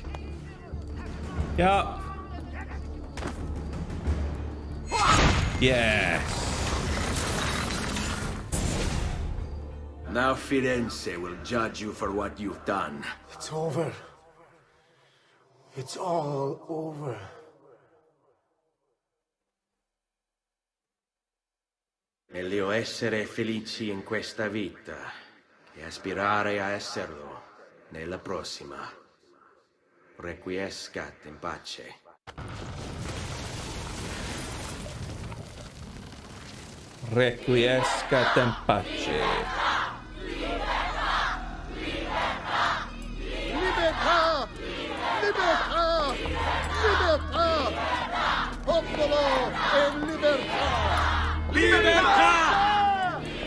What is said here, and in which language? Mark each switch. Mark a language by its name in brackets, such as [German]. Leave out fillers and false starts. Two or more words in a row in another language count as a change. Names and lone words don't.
[English] Yup. Yes. Now Firenze will judge you for what you've done. It's over. It's all over. [Italian] Meglio essere felici in questa vita che aspirare a esserlo nella prossima. [Latin] Requiescat in pace. Requiescat in pace. [Italian] Libertà! Libertà! Libertà! Popolo e libertà! Libertà!